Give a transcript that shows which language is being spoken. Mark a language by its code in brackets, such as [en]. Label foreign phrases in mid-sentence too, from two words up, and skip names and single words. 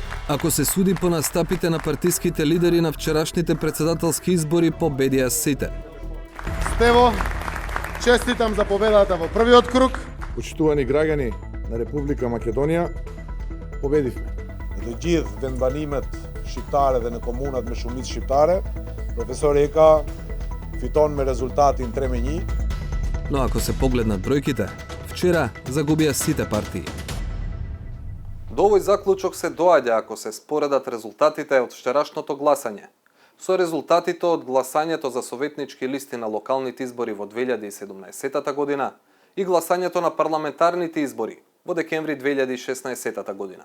[mk] Ако се суди по настапите на партиските лидери на вчерашните председателски избори, победија сите. Стево, честитам за победата во првиот круг. Почитувани граѓани на Република Македонија, победивме. [sq] Dhe gjithë vendbanimet shqiptare dhe në komunat me shumicë shqiptare, profesori Eka fiton me rezultatin 3-1. [mk] Но ако се погледнат бројките, вчера загубија сите партии. До овој заклучок се доаѓа ако се споредат резултатите од вчерашното гласање со резултатите од гласањето за советнички листи на локалните избори во 2017 година и гласањето на парламентарните избори во декември 2016 година.